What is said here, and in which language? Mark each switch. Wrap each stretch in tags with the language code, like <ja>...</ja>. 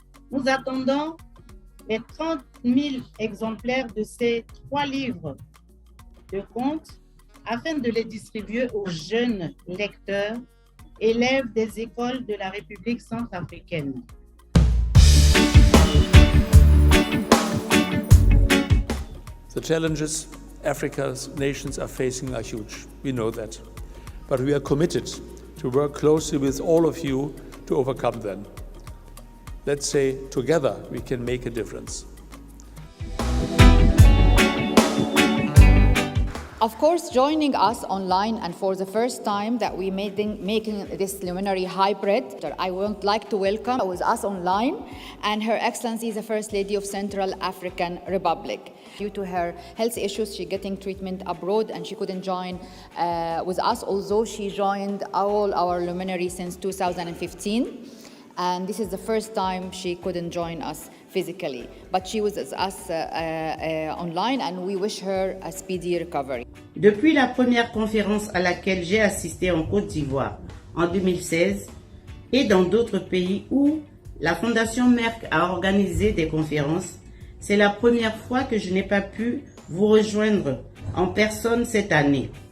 <fr>Nous attendons les 30 000 exemplaires de ces 3 livres de contes afin de les distribuer aux jeunes lecteurs, élèves des écoles de la République centrafricaine.</fr> <en>The challenges Africa's nations are facing are huge. We know that. But we are committed to work closely with all of you to overcome them. Let's say together we can make a difference. Of course, joining us online and for the first time that we're making this luminary hybrid, I would like to welcome with us online and Her Excellency the First Lady of Central African Republic. Due to her health issues, she's getting treatment abroad and she couldn't join with us, although she joined all our luminary since 2015. And this is the first time she couldn't join us physically, but she was with us online and we wish her a speedy recovery.</en> <fr>Depuis la première conférence à laquelle j'ai assisté en Côte d'Ivoire en 2016 et dans d'autres pays où la Fondation Merck a organisé des conférences, c'est la première fois que je n'ai pas pu vous rejoindre en personne cette année.</fr>